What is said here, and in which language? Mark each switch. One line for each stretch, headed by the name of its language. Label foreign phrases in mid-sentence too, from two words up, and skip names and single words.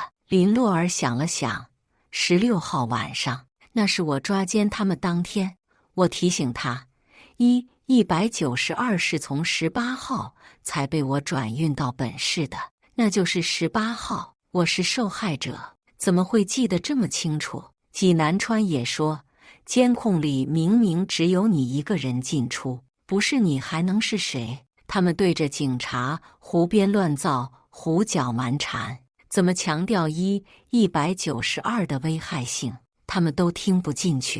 Chinese: 林洛兒想了想，16號晚上，那是我抓奸他們當天。我提醒他，192是從18號才被我轉運到本市的，那就是18號。我是受害者，怎麼會記得這麼清楚？濟南川也說，監控裡明明只有你一個人進出，不是你還能是誰？他們對着警察胡編亂造，胡攪蠻纏，怎麼強調192的危害性，他們都聽不進去。